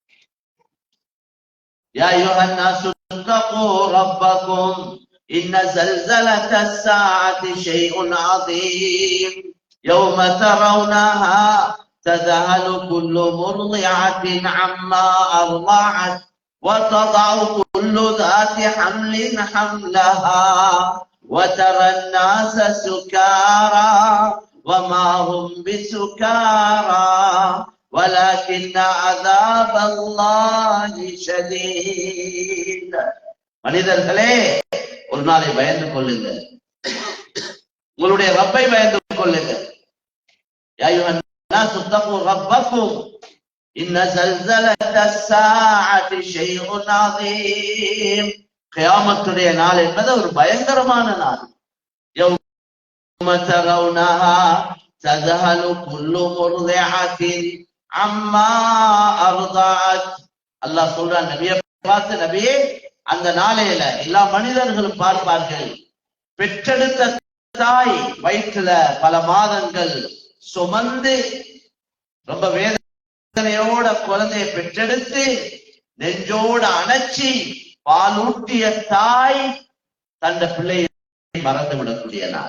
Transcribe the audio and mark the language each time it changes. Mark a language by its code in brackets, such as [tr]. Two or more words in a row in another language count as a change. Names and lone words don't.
[ar] يا أيها الناس اتقوا ربكم إن زلزلة الساعة شيء عظيم يوم ترونها تذهل كل مرضعة عما أرضعت وتضع كل ذات حمل حملها وترى الناس سكارى وما هم بسكارى ولكن عذاب الله شديد. [ta] மனிதர்களே, ஒரு நாளை பயந்து கொள்ளுங்கள், உங்களுடைய ரப்பை பயந்து கொள்ளுங்கள். [ar] يا أيها الناس اتقوا ربكم إن زلزلة الساعة شيء عظيم. [ta] கியாமத்துடைய நாள் என்பது ஒரு பயங்கரமான நாள். [ar] يوم ترونها தذهل كل مرضعة عما أرضعت. [ta] அல்லாஹ் சொல்றான் நபியை பார்த்து, நபியே, அந்த நாளையில எல்லா மனிதர்களும் பார்ப்பார்கள், பெற்றெடுத்த தாய் வயிற்றுல பல மாதங்கள் சுமந்து ரொம்ப வேதனையோட குழந்தையை பெற்றெடுத்து நெஞ்சோட அணைச்சி பாலூட்டிய தாய் தந்த பிள்ளையை மறந்து விடக்கூடிய நாள்.